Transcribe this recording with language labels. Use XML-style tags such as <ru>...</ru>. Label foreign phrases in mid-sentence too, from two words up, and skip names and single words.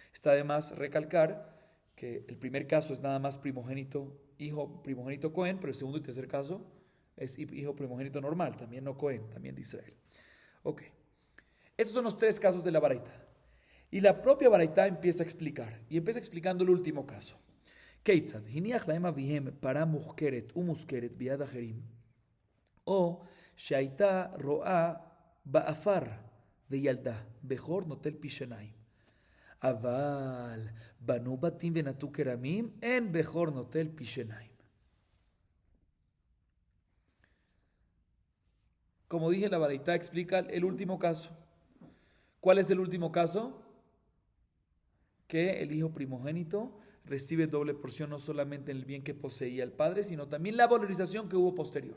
<es>Está de más recalcar que el primer caso es nada más primogénito, hijo primogénito Cohen, pero el segundo y tercer caso es hijo primogénito normal, también no Cohen, también de Israel. Ok, estos son los tres casos de la baraita. Y la propia baraita empieza a explicar, y empieza explicando el último caso.</es> <he>כיצד הניח להם אביהם פרה מחכרת ומושכרת ביד אחרים או שהייתה רואה באפר וילדה, בכור נוטל פי שיניים. אבל בנו בתים ונטו כרמים, אין בכור נוטל פי שיניים.</he> <es>Como dije, la baraita explica el último caso. ¿Cuál es el último caso? Que el hijo primogénito recibe doble porción no solamente en el bien que poseía el padre, sino también la valorización que hubo posterior.</es>